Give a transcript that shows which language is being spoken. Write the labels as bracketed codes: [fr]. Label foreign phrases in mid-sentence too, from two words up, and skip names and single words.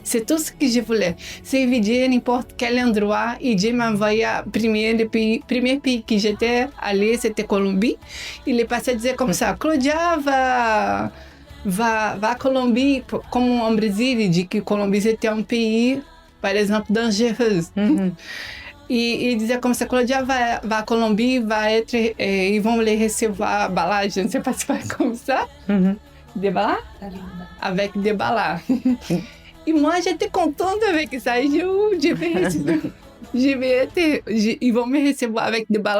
[fr] C'est tout ce que je voulais. Servir n'importe quel endroit. Et je m'envoyais premier pays que j'étais allée, c'était Colombie. Il est passé à dire comme ça, Claudia va à Colombie, comme en Brésil, il dit que Colombie c'était un pays, par exemple, dangereux. [pt] E dizia como se a Claudia vai à Colombie, [fr] ils vont les recevoir balade, je ne sais pas si c'est comme ça. Des balades? Avec des balades. Et moi, j'étais contente avec ça. Ils vont me recevoir avec des balades.